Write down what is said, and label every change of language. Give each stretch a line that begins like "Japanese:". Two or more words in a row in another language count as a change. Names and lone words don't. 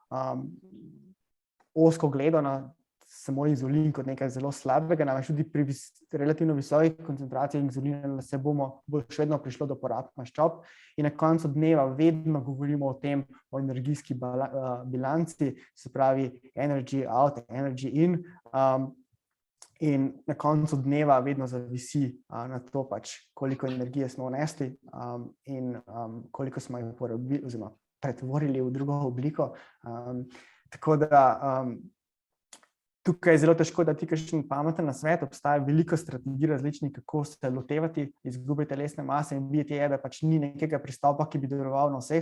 Slovenian: ozko gledano samo inzulin kot nekaj zelo slabega, namreč tudi pri relativno visokih koncentracijah inzulina se bo še vedno prišlo do porab maščob in na koncu dneva vedno govorimo o tem, o energijski bilanci, se pravi
English: energy out, energy in,
Slovenian: in na koncu dneva vedno zavisi na to pač, koliko energije smo vnesli in koliko smo jo porabili oziroma pretvorili v drugo obliko. Tako da tukaj je zelo težko dati kakšen pameten nasvet, obstaja veliko strategij različnih, kako se lotevati izgube telesne mase in videti je, da pač ni nekega pristopa, ki bi deloval na vseh.